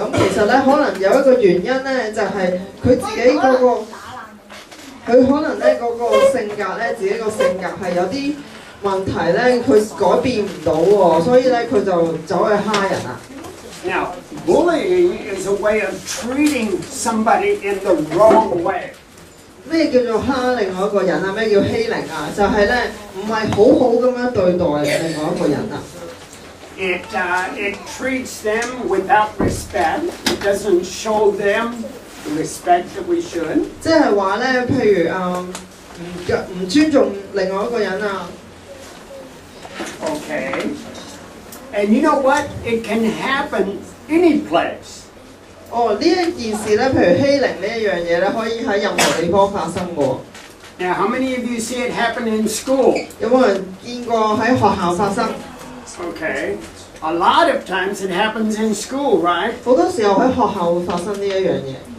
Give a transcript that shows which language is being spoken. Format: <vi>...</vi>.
<yue>咁其實咧可能有一個原因咧，就係佢自己嗰個，佢可能咧嗰個性格咧，自己個性格係有啲問題咧，佢改變唔到喎，所以咧佢就走去蝦人啦。</yue> <en>Now, bullying is a way of treating somebody in the wrong way.</en> <yue>咩叫做蝦另外一個人啊？咩叫欺凌啊？就係咧唔係好好咁樣對待另外一個人啊。</yue> <en>It treats them without respect. It doesn't show them the respect that we should.</en> <yue>即係話咧，譬如唔尊重另外一個人啊。</yue> <en>Okay. And you know what? It can happen any place.</en> <yue>哦，呢一件事咧，譬如欺凌呢一樣嘢咧，可以喺任何地方發生嘅。</yue> <en>Now, how many of you see it happen in school?</en> <yue>有冇人見過喺學校發生？</yue> <en>Okay. A lot of times it happens in school, right?</en> <yue>好多時候喺學校會發生呢一樣嘢。</yue>